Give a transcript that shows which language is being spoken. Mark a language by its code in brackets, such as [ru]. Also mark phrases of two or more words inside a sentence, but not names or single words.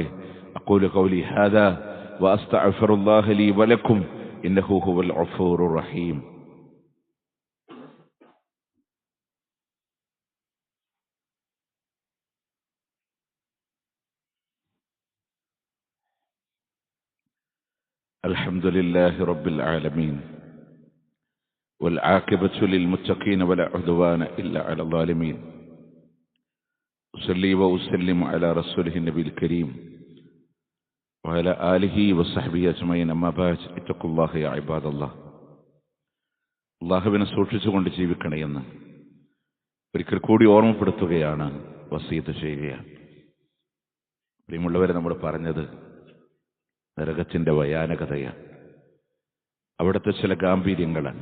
[ar] أقول قولي هذا وأستغفر الله لي ولكم إنه هو الغفور الرحيم. الحمد لله رب العالمين والعاقبة للمتقين ولا عدوان إلا على الظالمين. أصلي وأسلم على رسوله النبي الكريم وعلى آله وصحبه أجمعين. أما بعد اتقوا الله يا عباد الله. [ml] അല്ലാഹുവിനെ സൂക്ഷിച്ചുകൊണ്ട് ജീവിക്കണമെന്ന് ഒരിക്കൽ കൂടി ഓർമ്മപ്പെടുത്തുകയാണ്, വസീയത്ത് ചെയ്യുകയാണ്. പ്രിയമുള്ളവരെ, നമ്മൾ പറഞ്ഞത് നരകത്തിന്റെ ഭയാനകതയാണ്. അവിടുത്തെ ചില ഗാംഭീര്യങ്ങളാണ്.